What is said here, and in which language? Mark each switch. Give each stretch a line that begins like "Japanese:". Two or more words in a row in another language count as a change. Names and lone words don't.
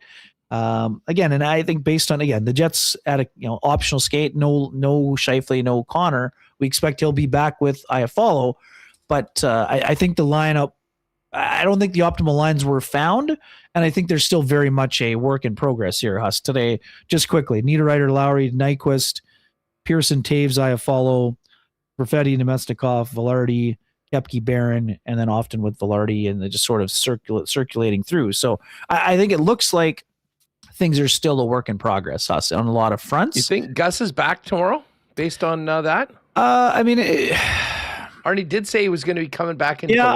English: Again, and I think based on, the Jets at a optional skate, no Scheifele, no Connor. We expect he'll be back with Iafallo. But I think the lineup I don't think the optimal lines were found, and I think there's still very much a work in progress here, Huss. Today, just quickly, Niederreiter, Lowry, Nyquist, Pearson, Taves, Iafallo, Perfetti, Nemesnikov, Velarde, Kepke, Barron, and then often with Velarde, and they're just sort of circulating through. So I think it looks like things are still a work in progress, Huss, on a lot of fronts. You think Gus is back tomorrow based on that? I mean, Arnie did say he was going to be coming back into the lineup.